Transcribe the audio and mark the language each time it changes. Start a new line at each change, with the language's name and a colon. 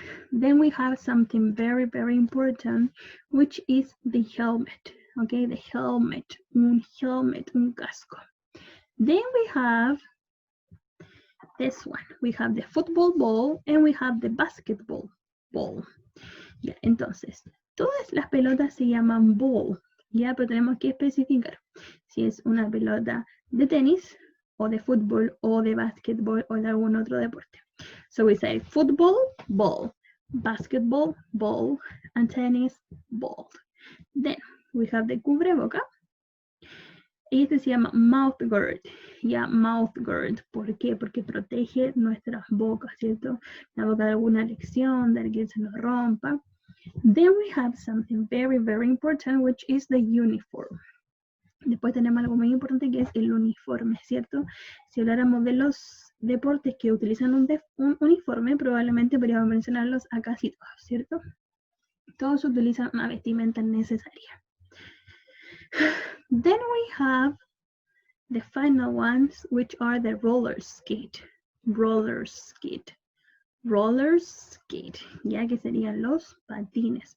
English: Then we have something very, very important, which is the helmet. Okay, the helmet. Un helmet, un casco. Then we have this one. We have the football ball and we have the basketball ball.
Spanish: Ya, entonces, todas las pelotas se llaman ball. Ya, pero tenemos que especificar si es una pelota de tenis o de fútbol o de básquetbol o de algún otro deporte.
English: So we say football ball, basketball ball, and tennis ball. Then we have the cubreboca.
Spanish: Este se llama
English: mouth guard.
Spanish: Ya, mouth guard. ¿Por qué? Porque protege nuestras bocas, ¿cierto? La boca de alguna lección, de que se nos rompa.
English: Then we have something very, very important, which is the uniform.
Spanish: Después tenemos algo muy importante que es el uniforme, ¿cierto? Si habláramos de los deportes que utilizan un uniforme, probablemente podríamos mencionarlos a casi todos, ¿cierto? Todos utilizan una vestimenta necesaria.
English: Then we have the final ones, which are the roller skate. Roller skate.
Spanish: Roller skate, ya que serían los patines.